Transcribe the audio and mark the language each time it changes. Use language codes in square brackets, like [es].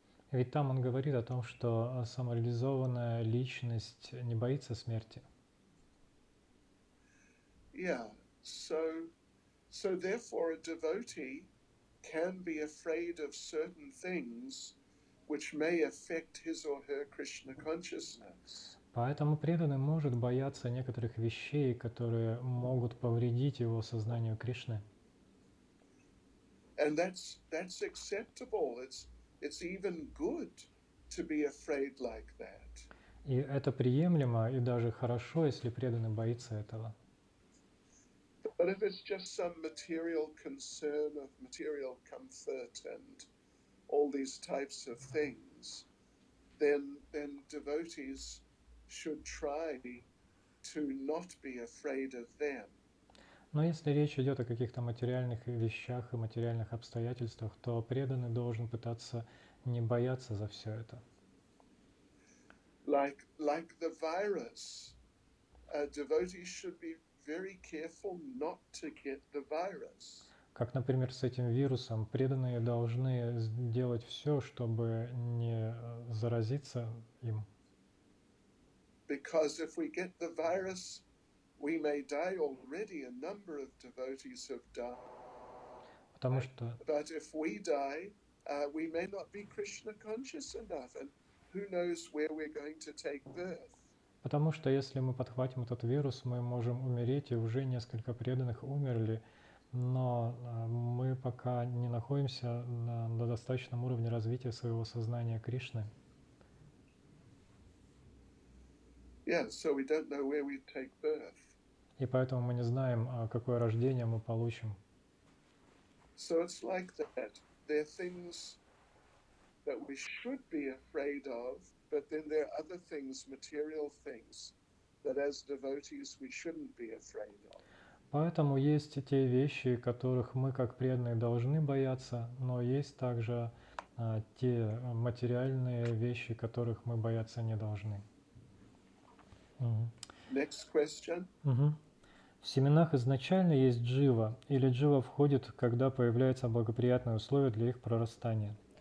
[ru] Ведь там он говорит о том, что самореализованная личность не боится смерти. [en] Yeah, so therefore a devotee can be afraid of certain things which may affect his or her Krishna consciousness. [ru] Поэтому преданный может бояться некоторых вещей, которые могут повредить его сознанию Кришны. [en] And that's acceptable. It's even good to be afraid like that. [ru] И это приемлемо и даже хорошо, если преданный боится этого. [en] But if it's just some material concern of material comfort and all these types of things, then devotees should try to not be afraid of them. [ru] Но если речь идет о каких-то материальных вещах и материальных обстоятельствах, то преданный должен пытаться не бояться за все это. [en] Like the virus, devotees should be very careful not to get the virus. [ru] Как, например, с этим вирусом, преданные должны сделать все, чтобы не заразиться им. [en] Because if we get the virus, we may die already. A number of devotees have died. [ru] Потому что, [en] But if we die, we may not be Krishna conscious enough, and who knows where we're going to take birth. [ru] потому что если мы подхватим этот вирус, мы можем умереть, и уже несколько преданных умерли, но мы пока не находимся на достаточном уровне развития своего сознания Кришны. [en] Yeah, so we don't know where we take birth. [ru] И поэтому мы не знаем, какое рождение мы получим. [en] So it's like that. There are things that we should be afraid of, but then there are other things, material things, that as devotees we shouldn't be afraid of. [ru] Поэтому есть те вещи, которых мы как преданные должны бояться, но есть также те материальные вещи, которых мы бояться не должны. [en] Next question. [ru] В семенах изначально есть джива, или джива входит, когда появляются благоприятные условия для их прорастания.